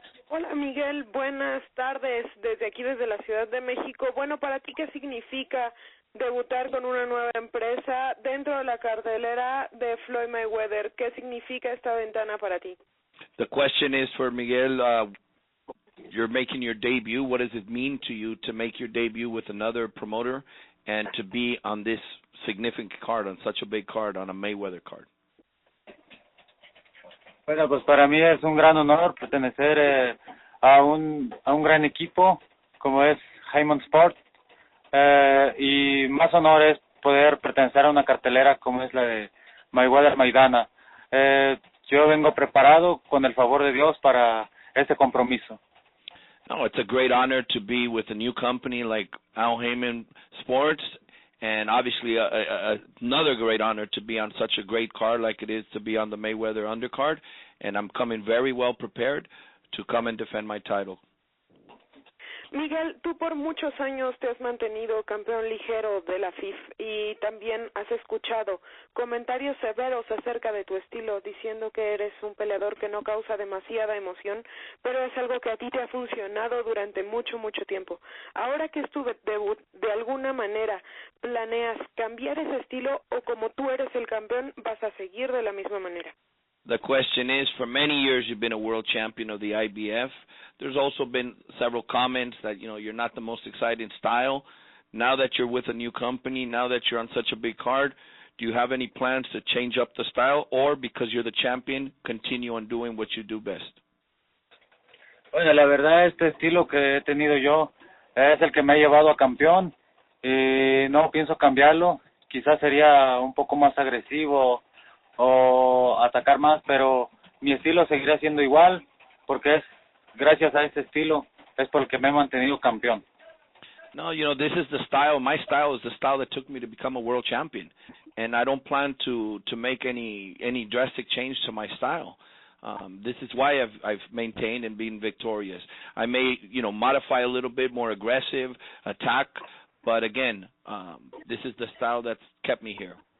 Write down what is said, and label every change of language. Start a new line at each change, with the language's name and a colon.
Spanish: Hola Miguel, buenas tardes desde aquí, desde la Ciudad de México. Bueno, para ti, ¿qué significa debutar con una nueva empresa dentro de la cartelera de Floyd Mayweather? ¿Qué significa esta ventana para ti?
English: The question is for Miguel. You're making your debut. What does it mean to you to make your debut with another promoter and to be on this significant card, on such a big card, on a Mayweather card?
Spanish: Bueno, pues para mí es un gran honor pertenecer a un gran equipo como es Hyman Sport, y más honor es poder pertenecer a una cartelera como es la de Mayweather Maidana. Yo vengo preparado con el favor de Dios para este compromiso.
English: No, it's a great honor to be with a new company like Al Heyman Sports, and obviously another great honor to be on such a great card like it is to be on the Mayweather undercard, and I'm coming very well prepared to come and defend my title.
Spanish: Miguel, tú por muchos años te has mantenido campeón ligero de la FIF y también has escuchado comentarios severos acerca de tu estilo, diciendo que eres un peleador que no causa demasiada emoción, pero es algo que a ti te ha funcionado durante mucho tiempo. Ahora que es tu debut, ¿de alguna manera planeas cambiar ese estilo o como tú eres el campeón vas a seguir de la misma manera?
English: The question is, for many years you've been a world champion of the IBF. There's also been several comments that, you're not the most exciting style. Now that you're with a new company, now that you're on such a big card, do you have any plans to change up the style, or because you're the champion, continue on doing what you do best?
Spanish: Bueno, la verdad, este estilo que he tenido yo es el que me ha llevado a campeón y no pienso cambiarlo. Quizás sería un poco más agresivo o atacar más, pero mi estilo seguirá siendo igual porque es gracias a este estilo es por el que me he mantenido campeón.
English: No, this is the style. My style is the style that took me to become a world champion, and I don't plan to make any drastic change to my style. This is why I've maintained and been victorious. I may, modify a little bit, more aggressive, attack, but again, this is the style that's kept me here.